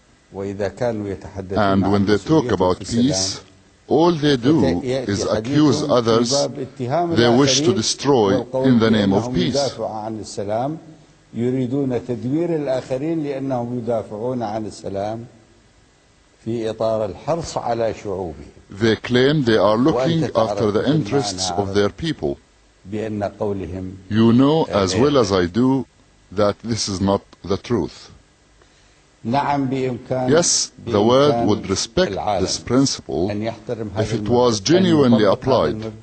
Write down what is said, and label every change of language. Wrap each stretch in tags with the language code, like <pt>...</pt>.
<en>And when they talk about peace, all they do is accuse others they wish to destroy in the name of peace.</en> <ar>يريدون تدمير الآخرين لأنهم يدافعون عن السلام في إطار الحرص على شعوبهم.</ar> <en>They claim they are looking after the interests of their people.</en> <ar>بأن قولهم</ar> <en>You know as well as I do that this is not the truth.</en> <ar>نعم بإمكان</ar> <en>Yes, the world would respect this principle if it was genuinely applied.</en>